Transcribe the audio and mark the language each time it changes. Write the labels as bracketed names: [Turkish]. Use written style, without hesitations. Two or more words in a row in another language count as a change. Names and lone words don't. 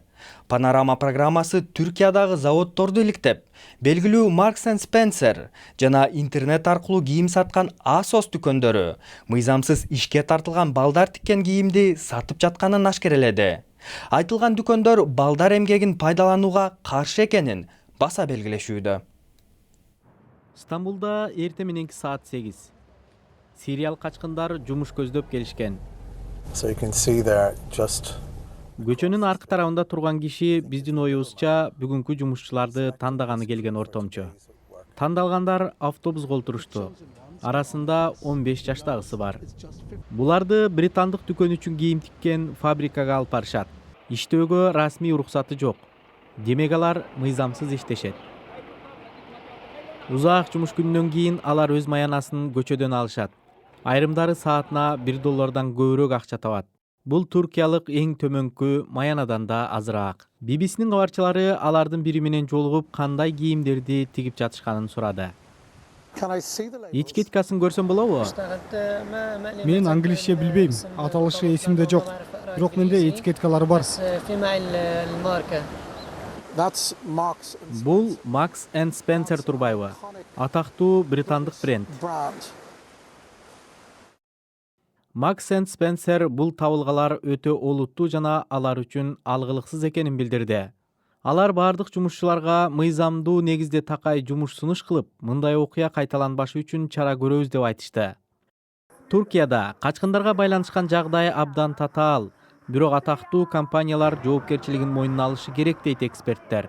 [Kyrgyz] Панорама программасы Түркиядагы заводдорду иликтеп, белгилүү Marks & Spencer жана интернет аркылуу кийим саткан ASOS дүкөндөрү мыйзамсыз ишке тартылган балдар тиккен кийимди сатып жатканын ашкереледи. Айтылган дүкөндөр балдар эмгегин пайдаланууга каршы экенин баса белгилешүүдө. Стамбулда эрте мененки саат 8. Сириялык качкындар жумуш көздөп келишкен. [English] So you can see there just [Kyrgyz] Көчөнүн аркы тарабында турган киши биздин оюбузча бүгүнкү жумушчуларды тандаганы келген ортомчу. Тандалгандар автобусга олтурушту. Арасында 15 жаштагысы бар. Буларды британдык дүкөн үчүн кийим тиккен фабрикага алып барышат. Иштөөгө расмий уруксаты жок. Демек алар мыйзамсыз иштешет. Узак жумуш күнүнөн кийин алар өз маянасын көчөдөн алышат. Айрымдары саатына $1 көбүрөөк акча табат. Бул туркиялык эң төмөнкү маянадан да азыраак. BBC-нин кабарчылары алардын бири менен жолугуп кандай кийимдерди тигип жатышканын сурады. [English] can I see the labels? [Kyrgyz] Этикеткасын көрсөм болобу? Мен англисче билбейм, аталышы эсимде жок. Бирок менде этикеткалар бар. [English] That's Marks and [Kyrgyz] Бул Marks and Spencer турбайбы? Атактуу британдык бренд. [English] brand. [Kyrgyz] Marks and Spencer бул табылгалар өтө олуттуу жана алар үчүн алгылыксыз экенин билдирди. Алар бардык жумушчуларга мыйзамдуу негизде такай жумуш сунуш кылып, мындай окуя кайталанбашы үчүн чара көрөбүз деп айтышты. Туркияда качкындарга байланышкан жагдай абдан татаал, бирок атактуу компаниялар жоопкерчилигин мойнуна алышы керек дейт эксперттер.